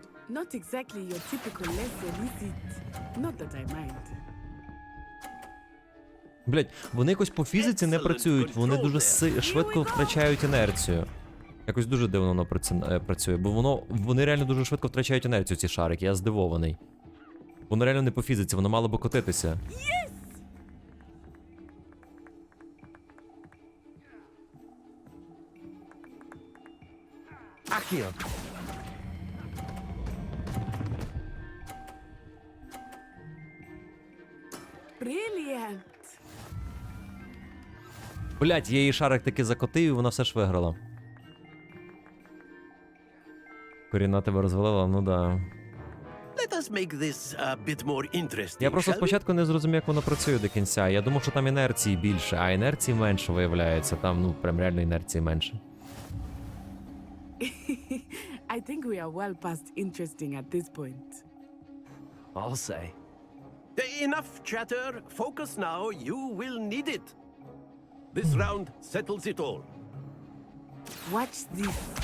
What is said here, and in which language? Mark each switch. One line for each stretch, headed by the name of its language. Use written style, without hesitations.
English: Not exactly your typical lesson, is it? Not that I mind.
Ukrainian: Блять, вони якось по фізиці не працюють, вони дуже швидко втрачають інерцію. Якось дуже дивно воно працює, бо вони реально дуже швидко втрачають інерцію, ці шарики, я здивований. Воно реально не по фізиці, воно мало би котитися.
English: Accio. Brilliant.
Ukrainian: Блять, я її шарик таки закотив, і вона все ж виграла. Коріна тебе розвалила, ну да.
English: Let us make this a bit more interesting.
Ukrainian: Я просто
English: shall we?
Ukrainian: спочатку не зрозумів, як воно працює до кінця. Я думав, що там інерції більше, а інерції менше виявляється. Там, ну, прям реально інерції менше.
English: I think we are well past interesting at this point. I'll say. Enough chatter. Focus now. You will need it. This round settles it all. Watch this.